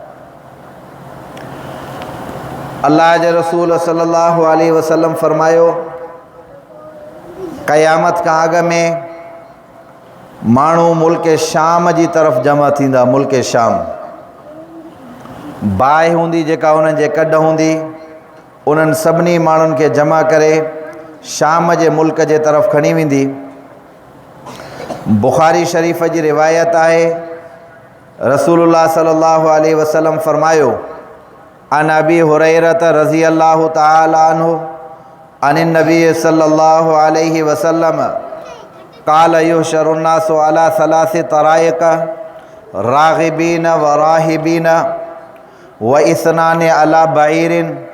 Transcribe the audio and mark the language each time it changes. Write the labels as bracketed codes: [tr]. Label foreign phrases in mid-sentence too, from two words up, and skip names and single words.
[sd] अल्लाह जे रसूल [ar] صلى الله عليه وسلم [sd] फरमायो, क़यामत खां अॻु में माण्हू मुल्क शाम जी तरफ़ जमा थींदा। मुल्क शाम बाहि हूंदी जेका उन्हनि जे कॾ हूंदी, उन्हनि सभिनी माण्हुनि खे जमा करे शाम जे मुल्क जे तरफ़ खणी वेंदी। बुखारी शरीफ़ जी रिवायत आहे, [ar] رسول الله صلى الله عليه وسلم فرمايو، عن أبي هريرة رضي الله تعالى عنه أن النبي صلى الله عليه وسلم قال يحشر الناس على ثلاث طرائق راغبين وراهبين واثنان على بعير